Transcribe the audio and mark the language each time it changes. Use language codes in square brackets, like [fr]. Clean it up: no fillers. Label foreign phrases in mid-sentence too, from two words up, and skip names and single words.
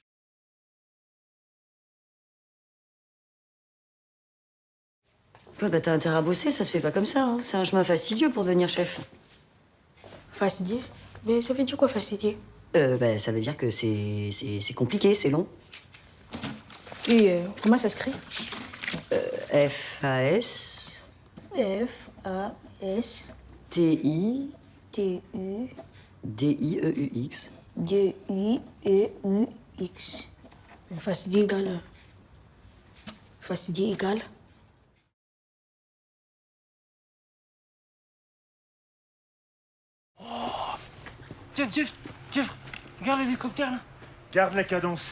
[fr] Ouais, bah t'as intérêt à bosser, ça se fait pas comme ça. Hein. C'est un chemin fastidieux pour devenir chef. Fastidieux? Mais ça veut dire quoi, fastidieux? Bah ça veut dire que c'est compliqué, c'est long. Et comment ça s'écrit? F-A-S... F-A-S... T-I... T-U... D-I-E-U-X. D-I-E-U-X. Fastidieux égal... Fastidieux égal... Jeff, regarde l'hélicoptère là. Garde la cadence.